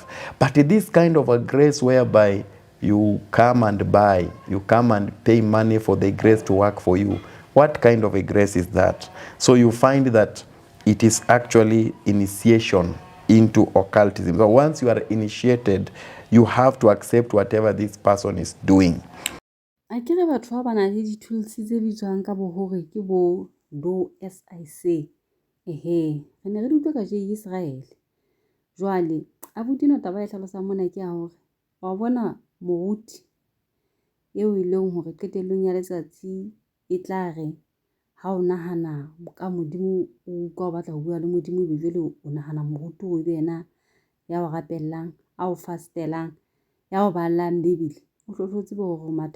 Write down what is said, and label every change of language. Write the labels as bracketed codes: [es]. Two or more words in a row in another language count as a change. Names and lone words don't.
[en] But this kind of a grace whereby you come and buy, you come and pay money for the grace to work for you, what kind of a grace is that? So you find that it is actually initiation into occultism. So once you are initiated, you have to accept whatever this person is doing. [st] A ke re batho ba bana le di-tools tse bitswang ka bo hore ke bo [en] do as I say. [st] Re ne re di utlwa ka Israel. Jwale abuti no taba e tlhalosang mona ke ya hore wa bona moruti eo e leng hore qetellong ya letsatsi e tla re ha o nahana ka modimo o ka batla ho bua le modimo e jwale o nahana moruti o be yena ya o rapellang a o fastelang ya o ballang bebele o hlohlotse bo hore